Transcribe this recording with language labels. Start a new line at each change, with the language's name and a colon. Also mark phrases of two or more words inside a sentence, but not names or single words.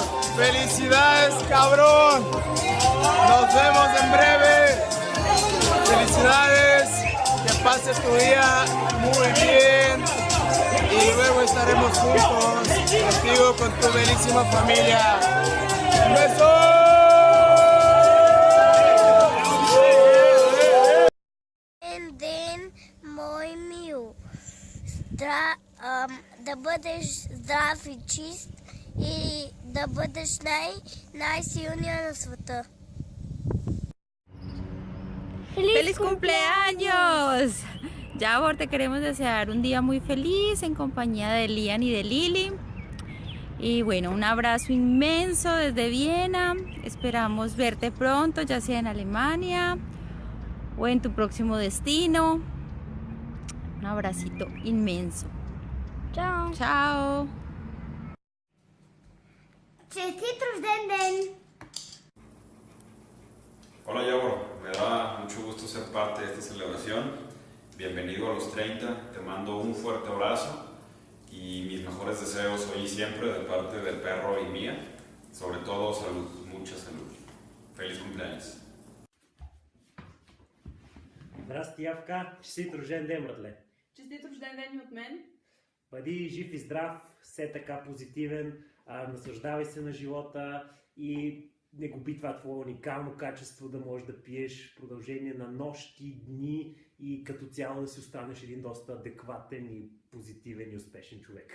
Spanish: ¡Felicidades, cabrón! Nos vemos en breve. ¡Felicidades! Que pases tu día muy bien. Y luego estaremos juntos, contigo, con tu bellísima familia. ¡Un beso!
Bulgarian: Ден, мой мил. Да бъдеш здрав и чист и да бъдеш най-силния на света.
Spanish: ¡Feliz cumpleaños! Javor, te queremos desear un día muy feliz en compañía de Lian y de Lili. Y bueno, un abrazo inmenso desde Viena. Esperamos verte pronto, ya sea en Alemania o en tu próximo destino. Un abracito inmenso.
Bulgarian: Чао!
Spanish: Chao.
Bulgarian: Честит рожден ден!
Spanish: Hola Yabor, me da mucho gusto ser parte de esta celebración. Bienvenido a los 30, te mando un fuerte abrazo y mis mejores deseos hoy y siempre de parte del perro y mía. Sobre todo salud, mucha salud. Feliz cumpleaños.
Bulgarian: Здрасти, Явка! Честит рожден ден, братле! Честит рожден ден и от мен. Бъди жив и здрав, все така позитивен, наслаждавай се на живота и не губи това твое уникално качество да можеш да пиеш в продължение на нощи, дни и като цяло да си останеш един доста адекватен и позитивен и успешен човек.